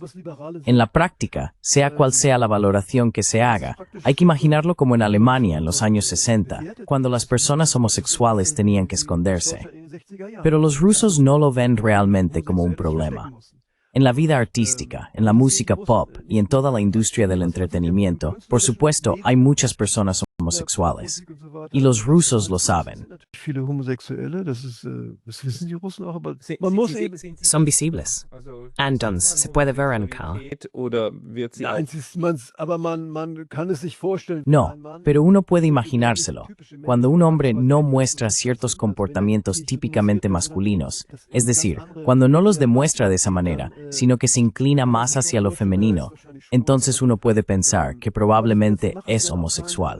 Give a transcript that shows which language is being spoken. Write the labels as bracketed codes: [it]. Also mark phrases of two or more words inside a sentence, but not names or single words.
[es] En la práctica, sea cual sea la valoración que se haga, hay que imaginarlo como en Alemania en los años 60, cuando las personas homosexuales tenían que esconderse. Pero los rusos no lo ven realmente como un problema. En la vida artística, en la música pop y en toda la industria del entretenimiento, por supuesto, hay muchas personas homosexuales. Y los rusos lo saben. [de] viele Homosexuelle, das wissen die Russen auch, aber Sie- man sie- muss sie- eben... sind sie- [es] Son visibles. [de] Also, Andons se puede ver en Cal. Oder wird sie Nein, aber man kann es sich vorstellen. [es] No, pero uno puede imaginárselo. Cuando un hombre no muestra ciertos comportamientos típicamente masculinos, es decir, cuando no los demuestra de esa manera, sino que se inclina más hacia lo femenino, entonces uno puede pensar que probablemente es homosexual.